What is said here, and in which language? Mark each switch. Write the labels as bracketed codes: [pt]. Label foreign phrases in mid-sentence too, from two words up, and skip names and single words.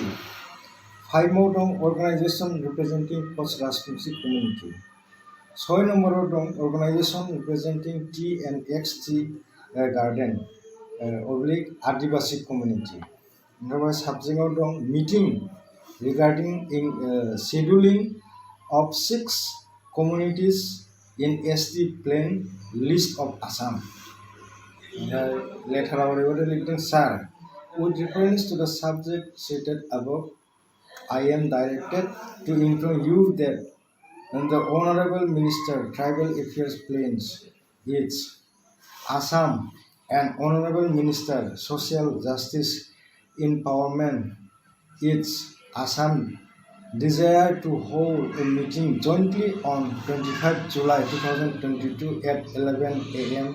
[en] 5 [brx] आव दं [en] organisation representing Koch Rajbanshi community. 6 [brx] नम्बराव दं [en] organisation representing T&X tea garden Adivasi community. [brx] ओमफ्राय साबजेक्टआव दं [en] meeting regarding scheduling of 6 communities in ST Plain List of Assam. [brx] लेटाराव ओरैबायदि लिरदों, सार, [en] with reference to the subject cited above, I am directed to inform you that the Honorable Minister Tribal Affairs Plains is Assam and Honorable Minister Social Justice Empowerment is Assam desire to hold a meeting jointly on 25 July 2022 at 11 a.m.